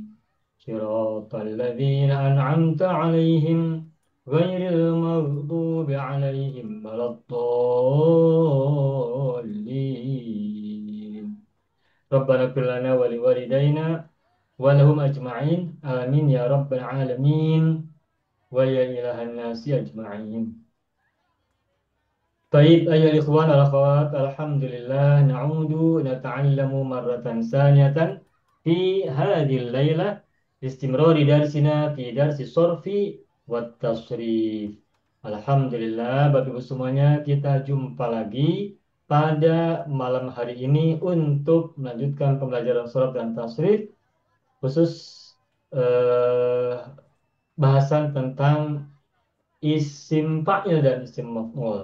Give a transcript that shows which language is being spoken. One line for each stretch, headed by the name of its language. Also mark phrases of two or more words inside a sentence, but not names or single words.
Arabic: صراط الذين أنعمت عليهم غير المغضوب عليهم ولا الضالين. ربنا اغفر لنا ولوالدينا ولهم أجمعين. آمين يا رب العالمين. ويا إله الناس أجمعين.
Indonesian: Baik,
Arabic: أيها الإخوان والأخوات الحمد لله نعود نتعلم مرة ثانية في هذه الليلة استمرار درسنا في درس الصرف والتصريف.
Indonesian: Alhamdulillah, Bapak Ibu semuanya, kita jumpa lagi pada malam hari ini untuk melanjutkan pembelajaran sorf dan tasrif, khusus eh, bahasan tentang
Arabic: اسم فاعل
Indonesian: dan
Arabic: اسم مفعول.